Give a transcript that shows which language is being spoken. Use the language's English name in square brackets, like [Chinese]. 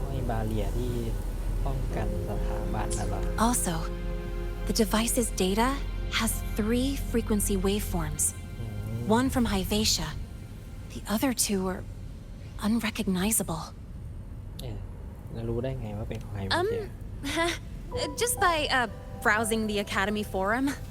[Thai] บาเรียที่ป้องกันสถาบันน่ะเหรอ [English] Also, the device's data has 3 frequency waveforms. One from Hyvatia. The other 2 are unrecognizable. [Thai] แล้วรู้ได้ไงว่าเป็นของไฮเวเชีย [English] Just by browsing the Academy forum.